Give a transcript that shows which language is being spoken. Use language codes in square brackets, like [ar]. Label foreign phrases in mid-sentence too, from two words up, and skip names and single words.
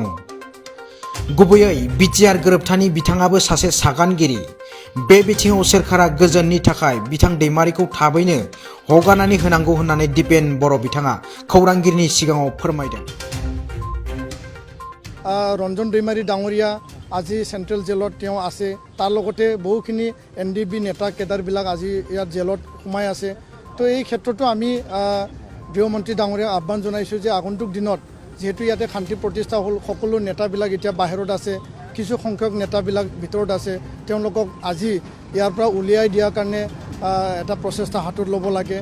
[brx] गुबैयै बिटिआर गोरोबथानि बिथाङाबो सासे सागानगिरि। बे बिथिङाव सोरखारा गोजोननि थाखाय बिथां दैमारिखौ थाबैनो हगारनानै होनांगौ होननानै दिपेन बर' बिथाङा खौरांगिरिनि सिगाङाव फोरमायदों। [as] रन्जन दैमारी डाঙৰীয়া আজি সেন্ট্ৰেল জেলত তেওঁ আছে, তাৰ লগতে বহুখিনি এনডিবি নেতা কেডাৰবিলাক আজি ইয়াত জেলত সোমাই আছে। তো এই ক্ষেত্ৰতো আমি গৃহমন্ত্ৰী ডাঙৰীয়াক আহ্বান জনাইছোঁ যে আগন্তুক দিনত যিহেতু ইয়াতে শান্তি প্ৰতিষ্ঠা হ'ল, সকলো নেতাবিলাক এতিয়া বাহিৰত আছে, কিছু সংখ্যক নেতাবিলাক ভিতৰত আছে, তেওঁলোকক আজি ইয়াৰ পৰা উলিয়াই দিয়াৰ কাৰণে এটা প্ৰচেষ্টা হাতত ল'ব লাগে।